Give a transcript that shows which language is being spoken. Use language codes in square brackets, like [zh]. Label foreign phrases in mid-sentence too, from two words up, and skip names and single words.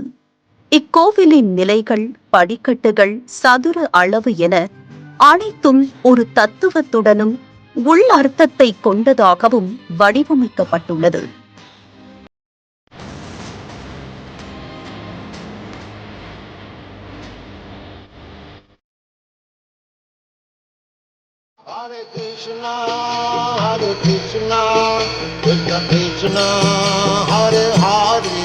[ta] இக்கோவிலின் நிலைகள், படிக்கட்டுகள், சதுர அளவு என அனைத்தும் ஒரு தத்துவத்துடனும் உள்ளர்த்தத்தை கொண்டதாகவும் வடிவமைக்கப்பட்டுள்ளது. [sa] Hare Krishna, Hare Krishna, Krishna Krishna, Hare Hare,